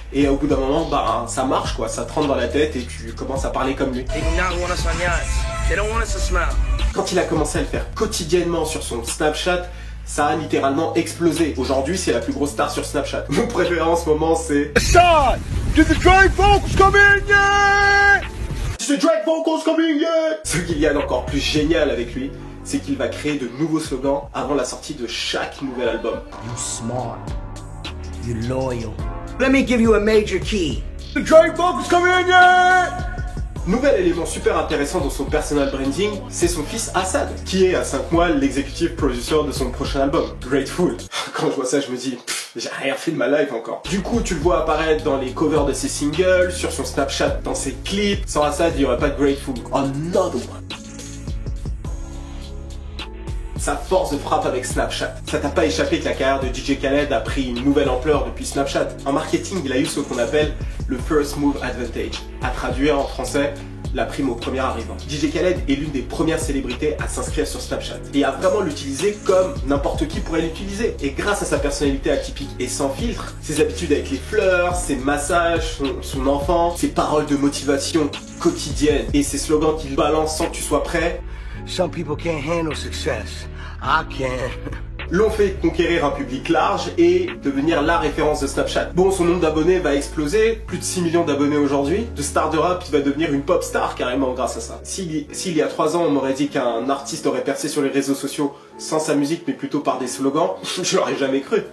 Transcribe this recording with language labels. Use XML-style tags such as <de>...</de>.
<fr>Et au bout d'un moment, bah, ça marche quoi, ça te rentre dans la tête et tu commences à parler comme lui. Quand il a commencé à le faire quotidiennement sur son Snapchat, ça a littéralement explosé. Aujourd'hui, c'est la plus grosse star sur Snapchat. Mon préféré en ce moment, c'est...</fr> <en>Did the Drake vocals come in yet? The Drake vocals coming yet?</en> <fr>Ce qu'il y a d'encore plus génial avec lui, c'est qu'il va créer de nouveaux slogans avant la sortie de chaque nouvel album.</fr> <en>You smart. You loyal. Let me give you a major key. The Drake vocals come in yet?</en> <fr>Nouvel élément super intéressant dans son personal branding, c'est son fils Assad, qui est à 5 mois l'executive producer de son prochain album, Grateful. Quand je vois ça, je me dis, j'ai rien fait de ma life encore. Du coup, tu le vois apparaître dans les covers de ses singles, sur son Snapchat, dans ses clips. Sans Assad, il n'y aurait pas de Grateful.</fr> <en>Another one.</en> <fr>Sa force de frappe avec Snapchat. Ça t'a pas échappé que la carrière de DJ Khaled a pris une nouvelle ampleur depuis Snapchat. En marketing, il a eu ce qu'on appelle le First Move Advantage. À traduire en français, la prime au premier arrivant. DJ Khaled est l'une des premières célébrités à s'inscrire sur Snapchat et à vraiment l'utiliser comme n'importe qui pourrait l'utiliser. Et grâce à sa personnalité atypique et sans filtre, ses habitudes avec les fleurs, ses massages, son enfant, ses paroles de motivation quotidiennes et ses slogans qu'il balance sans que tu sois prêt,</fr> <en>Some people can't handle success. I can.</en> <fr>L'ont fait conquérir un public large et devenir la référence de Snapchat. Bon, son nombre d'abonnés va exploser, plus de 6 millions d'abonnés aujourd'hui. De star de rap, il va devenir une pop star carrément grâce à ça. S'il y a 3 ans, on m'aurait dit qu'un artiste aurait percé sur les réseaux sociaux sans sa musique mais plutôt par des slogans, je l'aurais jamais cru.</fr>